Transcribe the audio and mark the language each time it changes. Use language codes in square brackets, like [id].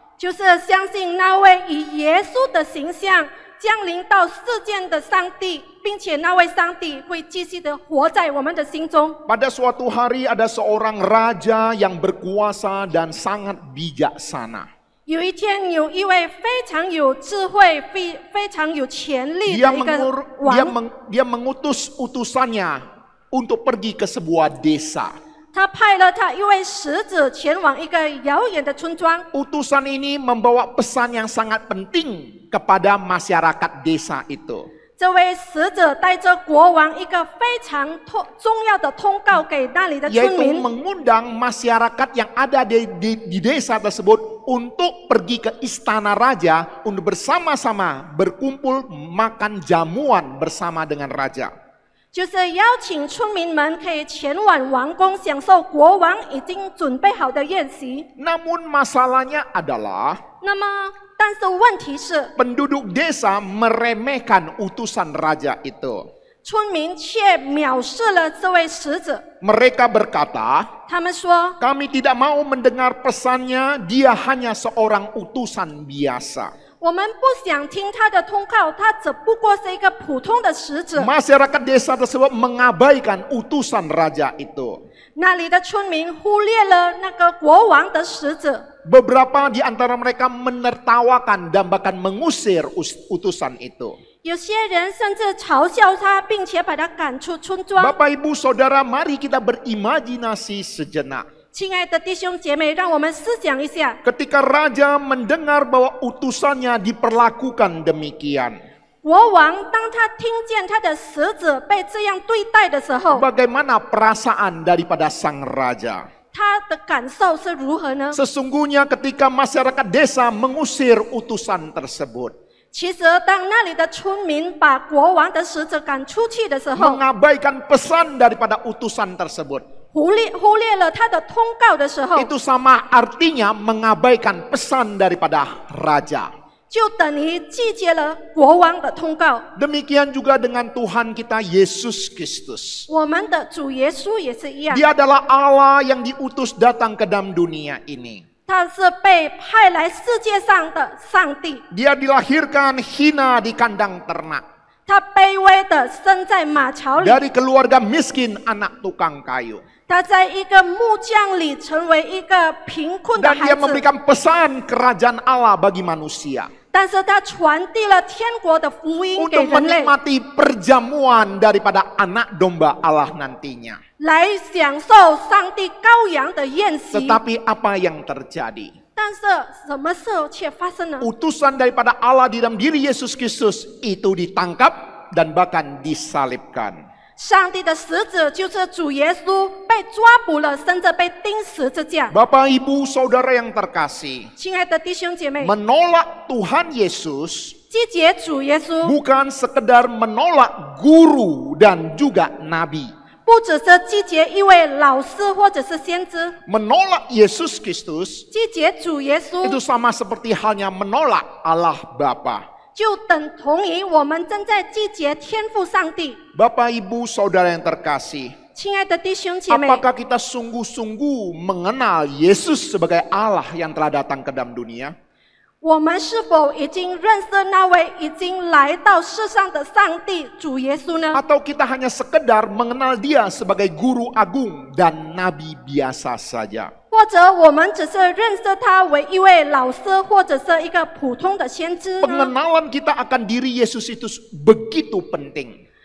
[zh] 就是相信那位以耶稣的形象降临到世间的上帝，并且那位上帝会继续的活在我们的心中。 [id] Pada suatu hari ada seorang raja yang berkuasa dan sangat bijaksana. [zh] 有一天，有一位非常有智慧、非常有权力的一个王， [id] Dia mengutus utusannya untuk pergi ke sebuah desa. [zh] 他派了他一位使者前往一个遥远的村庄。 [id] Utusan ini membawa pesan yang sangat penting kepada masyarakat desa itu. [zh] 这位使者带着国王一个非常重要的通告给那里的村 [id] Yaitu [zh] 民， [id] mengundang masyarakat yang ada di desa tersebut untuk pergi ke istana raja untuk bersama-sama berkumpul makan jamuan bersama dengan raja. [zh] 就是邀请村民们可以前往王宫，享受国王已经准备好的宴席。 [id] Namun masalahnya adalah [zh] 那么，但是问题是， [id] penduduk desa meremehkan utusan raja itu. [zh] 村民却藐视了这位使者。 [id] Mereka berkata, [zh] 他们说， [id] kami tidak mau mendengar pesannya, dia hanya seorang utusan biasa. [zh] 我们不想听他的通告，他只不过是一个普通的使者。 [id] Masyarakat desa tersebut mengabaikan utusan raja itu. [zh] 那里的村民忽略了那个国王的使者。 [id] Beberapa di antara mereka menertawakan dan bahkan mengusir utusan itu. [zh] 有些人甚至嘲笑他，并且把他赶出村庄。 [id] Bapak Ibu Saudara, mari kita berimajinasi sejenak. [zh] 亲爱的弟兄姐妹，让我们思想一下， [id] Ketika raja mendengar bahwa utusannya diperlakukan demikian, [zh] 国王当他听见他的使者被这样对待的时候， [id] bagaimana perasaan daripada sang raja? [zh] 他的感受是如何呢？ [id] Sesungguhnya ketika masyarakat desa mengusir utusan tersebut, [zh] 其实，当那里的村民把国王的使者赶出去的时候， [id] mengabaikan pesan daripada utusan tersebut, [zh] 忽略了他的通告的时候， [id] itu sama artinya mengabaikan pesan daripada raja. [zh] 就等于拒绝了国王的通告。 [id] Demikian juga dengan Tuhan kita Yesus Kristus. [zh] 我们的主耶稣也是一样， [id] Dia adalah Allah yang diutus datang ke dalam dunia ini. [zh] 他是被派来世界上的上帝， [id] Dia dilahirkan hina di kandang ternak. [zh] 他卑微的生在马槽里， [id] Dari keluarga miskin anak tukang kayu. [zh] 他在一个木匠里成为一个贫困的 [id] Dan [zh] 孩 [id] dia [zh] 子， [id] memberikan pesan kerajaan Allah bagi manusia. [zh] 但是他传递了天国的福音给 [id] Untuk [zh] 人类， [id] menikmati perjamuan daripada anak domba Allah nantinya. [zh] 来享受上帝羔羊的宴席。 [id] Tetapi apa yang terjadi? [zh] 但是什么事却发生了？ [id] Utusan daripada Allah di dalam diri Yesus Kristus itu ditangkap dan bahkan disalibkan. [zh] 上帝的使者就是主耶稣被抓捕了，甚至被钉十字架。 [id] Bapak Ibu Saudara yang terkasih, [zh] 亲爱的弟兄姐妹， [id] menolak Tuhan Yesus [zh] 拒绝主耶稣， [id] bukan sekedar menolak guru dan juga nabi. [zh] 不只是拒绝一位老师或者是先知， [id] Menolak Yesus Kristus [zh] 拒绝主耶稣 [id] itu sama seperti halnya menolak Allah Bapa. [zh] 就等同于我们正在拒绝天父上帝。 [id] Bapak, Ibu, Saudara yang terkasih, [zh] 亲爱的弟兄姐妹， [id] apakah kita sungguh-sungguh mengenal Yesus sebagai Allah yang telah datang ke dalam dunia? [zh] 我们是否已经认识那位已经来到世上的上帝主耶稣呢？ [id] Atau kita hanya sekedar mengenal Dia sebagai guru agung dan nabi biasa saja? [zh] 或者我们只是认识他为一位老师，或者是一个普通的先知呢？ [id] Pengenalan kita akan diri Yesus itu begitu penting.